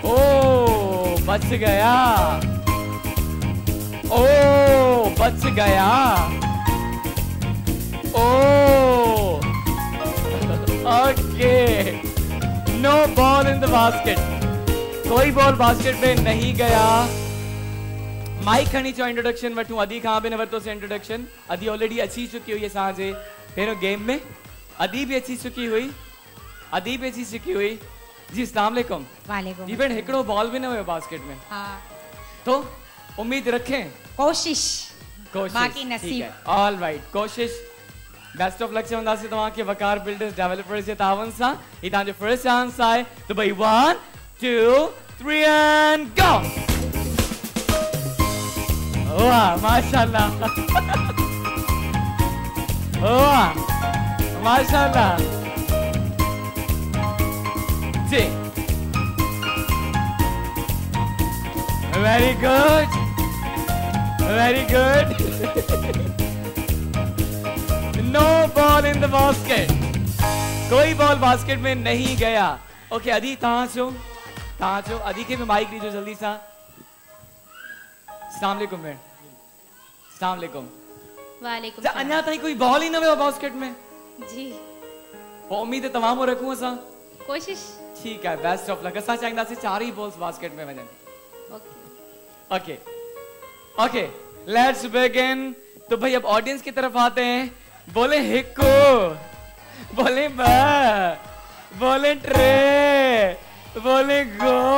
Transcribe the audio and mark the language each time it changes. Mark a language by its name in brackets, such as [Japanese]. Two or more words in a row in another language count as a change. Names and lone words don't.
[Urdu] او بچ گیا [English] okay no ball in the basket. [Urdu] کوئی بال باسکٹ میں نہیں گیا. [Sindhi] माइक खणी चो इंट्रोडक्शन वठूं। अदी खां बि न वरितो से इंट्रोडक्शन। अदी ऑलरेडी अची चुकी हुई असांजे पहिरियों गेम में। अदी भी अची चुकी हुई जी। [Arabic] السلام عليكم [Sindhi] जी भेण। हिकिड़ो बॉल भी न हुयो बास्केट में। हाँ [Urdu] تو امید رکھیں کوشش باقی نصیب. [English] all right [Sindhi] कोशिश। [English] best of luck [Sindhi] चवंदासीं तव्हांखे वकार बिल्डर्स डेवलपर्स जे तावन सां। ही तव्हांजो [English] first chance [Sindhi] आहे। [Urdu] تو بھائی 1 2 3 [English] and go. [Urdu] واہ ماشاءاللہ واہ ماشاءاللہ جی. [English] very good no ball in the basket. [Urdu] کوئی بال باسکٹ میں نہیں گیا. [Sindhi] ओके अदी तहां अचो अदी के भी माइक लीजिए जल्दी सा। [Arabic] السلام عليكم [Sindhi] भेण। [Arabic] السلام عليكم. [Sindhi] अञा ताईं कोई बॉल ही न वियो बास्केट में जी। उम्मीद है तमामु रखूं असां कोशिश। [Urdu] ٹھیک ہے [English] best of luck. [Sindhi] असां चाहींदासीं 4 ही बॉल्स बास्केट में वञनि। [English] okay let's begin. [Urdu] تو بھائی اب آڈیئنس کی طرف آتے ہیں. बोले हिको, बोले 2, बोले 3, बोले गो।